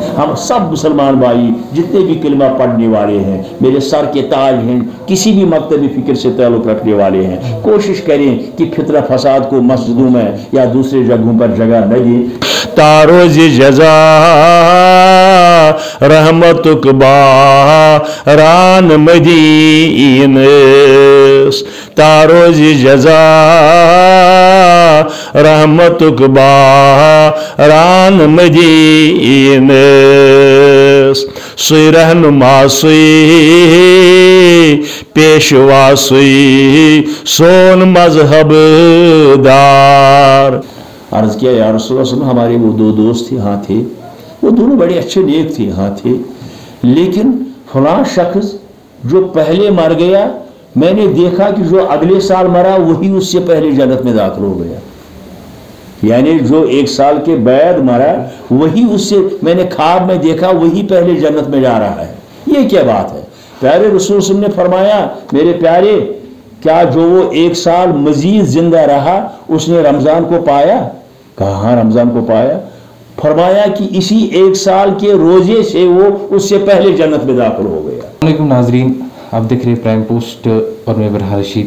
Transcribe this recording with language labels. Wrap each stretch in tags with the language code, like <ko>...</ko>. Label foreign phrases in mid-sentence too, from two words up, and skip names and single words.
<ur>ہم سب مسلمان بھائی جتنے بھی کلمہ پڑھنے والے ہیں، میرے سر کے تاج ہیں، کسی بھی مکتبی فکر سے تعلق رکھنے والے ہیں، کوشش کریں کہ فتنہ فساد کو مسجدوں میں یا دوسرے جگہوں پر جگہ نہ دیں.</ur> <ks>तारोज जजा रहमतुक बारान मदीनस, तारोज जजा रहमतुक बारान मदीनस, सुई रहनुमा सुई पेशवा सुई सोन मजहब दार।</ks> <ur>عرض کیا</ur> <ar>يا رسول الله,</ar> <ur>، ہمارے وہ دو دوست تھے، ہاں تھے، وہ دونوں بڑے اچھے نیک تھے، ہاں تھے، لیکن فلاں شخص جو پہلے مر گیا، میں نے دیکھا کہ جو اگلے سال مرا وہی اس سے پہلے جنت میں داخل ہو گیا. یعنی جو ایک سال کے بعد مرا وہی اس سے، میں نے خواب میں دیکھا وہی پہلے جنت میں جا رہا ہے. یہ کیا بات ہے? پیارے رسول</ur> <ar>صلى الله عليه وسلم</ar> <ur>نے فرمایا، میرے پیارے، کیا جو وہ ایک سال مزید زندہ رہا اس نے رمضان کو پایا? کہا ہاں، رمضان کو پایا. فرمایا کہ اسی ایک سال کے روزے سے وہ اس سے پہلے جنت میں داخل ہو گیا. والیکم ناظرین، آپ دیکھ رہے ہیں پرائم پوسٹ اور میں برہار رشید.</ur>